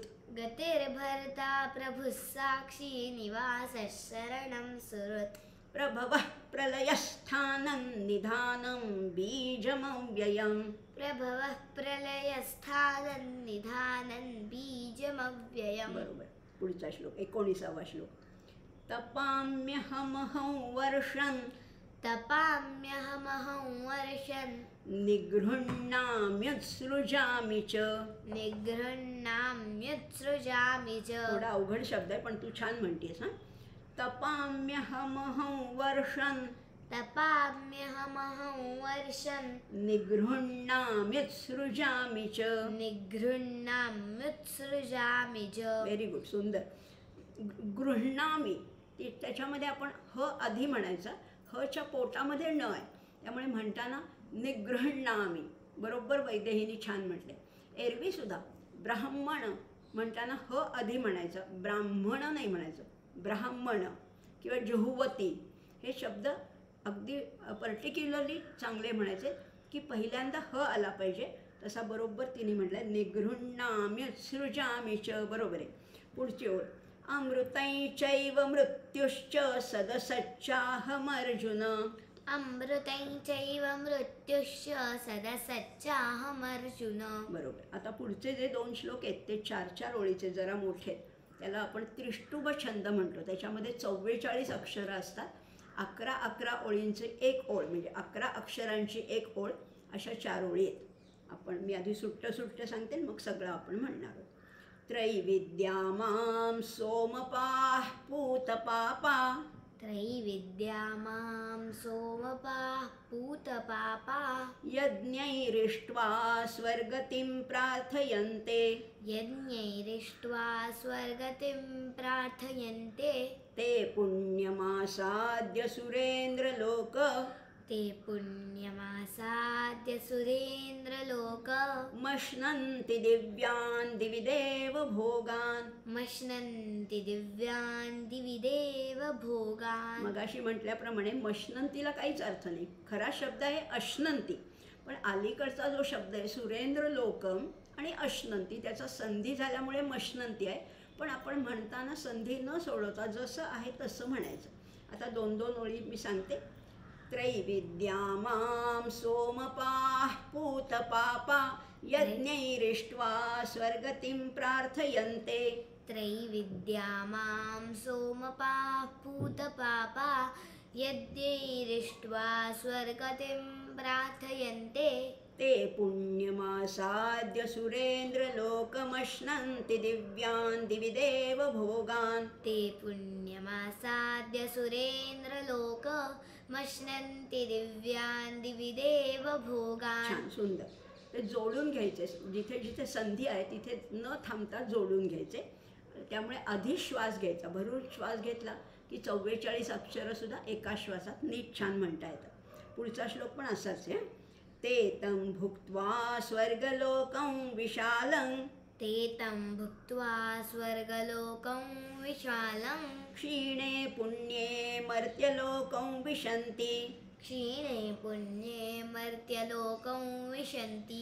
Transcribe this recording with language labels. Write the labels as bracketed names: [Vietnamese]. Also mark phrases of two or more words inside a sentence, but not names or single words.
[Sanskrit] गतिर्भर्ता प्रभु साक्षी निवास शरणं सुहृत् प्रभवः प्रलयस्थानं निधानं बीजमव्ययम्. प्रभवः प्रलयस्थानं निधानं बीजमव्ययम्. [Marathi] बरोबर. पुढचा श्लोक 19वा श्लोक. [Sanskrit] तपाम्यहमहं वर्षं तपाम्यहमहं वर्षं निगृह्णाम्युत्सृजामि च. निगृह्णाम्युत्सृजामि च. [Marathi] थोडा अवघड शब्द आहे पण तू छान म्हणतेस. हां. [Sanskrit] तपाम्यहमहं वर्षं तपाम्यहमहं वर्षं निगृह्णाम्युत्सृजामि च. निगृह्णाम्युत्सृजामि च. [English] very good. सुंदर. [Marathi] गृह्णामी त्याच्यामध्ये आपण ह आधी म्हणायचा. हच्या पोटामध्ये न आहे त्यामुळे म्हणताना निगृह्णामी. बरोबर वैदेहीने छान म्हटले. एरवी सुद्धा ब्राह्मण म्हणताना ह आधी म्हणायचं, ब्राह्मण नाही म्हणायचं. ब्राह्मण किंवा जुहुवती हे शब्द अगदी पर्टिक्युलरली चांगले म्हणायचे की पहिल्यांदा ह आला पाहिजे. तसा बरोबर तिने म्हटलं [Sanskrit] निगृह्णाम्युत्सृजामि च. [Marathi] बरोबर आहे. पुढची ओळ. [Sanskrit] अमृतैश्चैव मृत्युश्च सदसच्चाहमर्जुन. अमृतैश्चैव मृत्युश्च सदसच्चाहमर्जुन. [Marathi] बरोबर. आता पुढचे जे 2 श्लोक आहेत ते 4 ओळीचे जरा मोठे आहेत. त्याला आपण त्रिष्टुभ छंद म्हणतो. त्याच्यामध्ये 44 अक्षरं असतात. 11 ओळींचे एक ओळ म्हणजे 11 अक्षरांची एक ओळ अशा 4 ओळी आहेत. मी आधी सुट्ट सांगते मग सगळं आपण म्हणणार आहोत. [Sanskrit] त्रैविद्या मां सोमपाः पूतपापा. त्रैविद्या मां सोमपाः पूतपापा. यज्ञैरिष्ट्वा स्वर्गतिं प्रार्थयन्ते. यज्ञैरिष्ट्वा स्वर्गतिं प्रार्थयन्ते. ते पुण्यमासाद्य सुरेन्द्रलोक. ते पुण्यमासाद्य सुरेन्द्रलोक. मश्नन्ति दिव्यान् दिवि देव भोगान्. मश्नन्ति दिव्यान् दिवि देव भोगान्. [Marathi] मगाशी म्हटल्याप्रमाणे मश्नंतीला काहीच अर्थ नाही. खरा शब्द आहे अश्नंती. पण अलीकडचा जो शब्द आहे सुरेंद्र लोकम आणि अश्नंती त्याचा संधी झाल्यामुळे मश्नंती आहे. पण आपण म्हणताना संधी न सोडवता जसं आहे तसं म्हणायचं. आता 2 ओळी मी सांगते. [Sanskrit] त्रैविद्या मां सोमपाः पूतपापा. यज्ञैरिष्ट्वा स्वर्गतिं प्रार्थयन्ते. त्रैविद्या मां सोमपाः पूतपापा. यज्ञैरिष्ट्वा स्वर्गतिं प्रार्थयन्ते. ते पुण्यमासाद्य सुरेन्द्रलोकमश्नन्ति दिव्यान् दिवि देव भोगान्. ते पुण्यमासाद्य सुरेन्द्रलोक मश्नन्ति दिव्यान् दिवि देव भोगान्. [Marathi] छान. सुंदर. ते जोडून घ्यायचे. जिथे जिथे संधी आहे तिथे न थांबता जोडून घ्यायचे. त्यामुळे आधी श्वास घ्यायचा. भरून श्वास घेतला की 44 अक्षरंसुद्धा एका श्वासात नीट छान म्हणता येतात. पुढचा श्लोक पण असाच आहे. [Sanskrit] ते तं भुक्त्वा स्वर्गलोकं विशालं. ते तं भुक्त्वा स्वर्गलोकं विशालं. क्षीणे पुण्ये मर्त्यलोकं विशन्ति. क्षीणे पुण्ये मर्त्यलोकं विशन्ति.